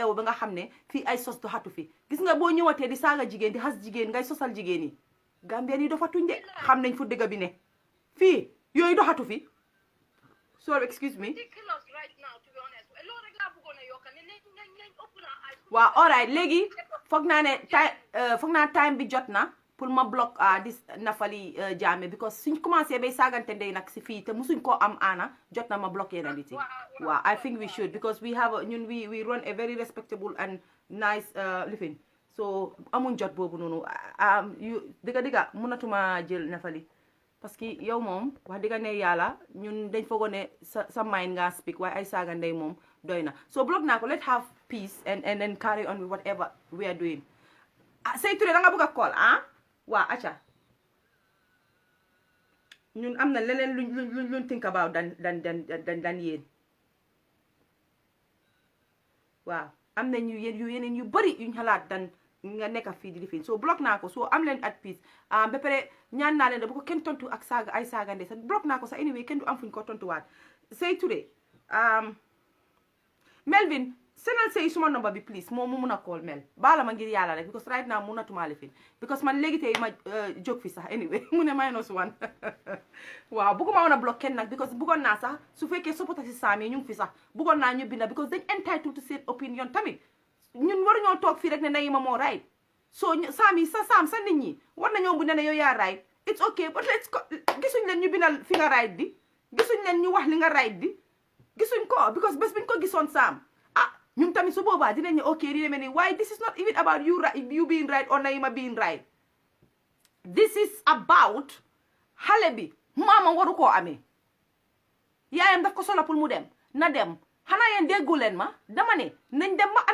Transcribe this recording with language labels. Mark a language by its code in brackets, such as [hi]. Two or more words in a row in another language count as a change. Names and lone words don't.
[wo] eew ba nga xam ne fii ay sos du xatu fi gis nga boo ñëwatee di saaga jigéen di xas jigéen ngay sosal jigéen yi Gambien yi dofatuñ de xam nañ fu dëgg bi ne fii yooyu doxatu fi [en] sorry excuse me [wo] waaw alright léegi foog naa time bi jot na pour ma block dis Nafali Jammeh because suñ commencé bay saagante ndey nag si fii te musuñ koo am ana jot na ma bloqué na nit yi waaw [en] I think we should because we have ñun we run a very respectable and nice living [wo] so amuñ jot boobu noonu dëgga mënatuma jël Nafali [fr] parce que [wo] yow moom wax dëgga ne yàlla ñun dañ foogoo ne sa mind nga speak waaye ay saaga ndey moom doy na so block naa ko [en] let's have peace and then carry on with whatever we are doing [wo] Say Touré da nga bëgg a call waa acca ñun am na leneen luñ [en] think about [wo] dan yéen waaw am na yeneen yu bari yuñ xalaat dan nga nekk fii di lifin so block naa ko so am leen [en] at peace [wo] ba pare ñaan naa leen da bu ko kenn tontu ak saaga ay saaga nde sa block naa ko sax anyway kenn du am fuñ ko tontuwaat Say Touré Melvin senal say suma number bi please moom mu mun a call Mel baala ma ngir yàlla rek because [en] right now [wo] munatuma lifin because man léegi tey ma jóg fi sax anyway mu ne -1 waaw bëgguma woon a block kenn nag because bëggoon naa sax su fekkee soppata si saam yi ñu ngi fi sax bëggoon naa ñu binda because dañ [en] entitled to [wo] seen opinion tamit ñun waruñoo toog fii rek ne Nahima moo right so saam yi sa nit ñi war nañoo bu ne yow yaa right [en] it's okay but let's go [wo] gisuñ leen ñu bindal fi nga right di gisuñ leen ñu wax li nga right di gisuñ ko because bés biñ ko gisoon saam ñun tamit su boobaa dinañ ne ok di demee ni [en] why this is not even about you being right or Nahima being right this is about [wo] xale bi maama waru koo amee yaayam daf ko solo pour mu dem na dem xanaa yéen déggu leen ma dama ne nañ dem ma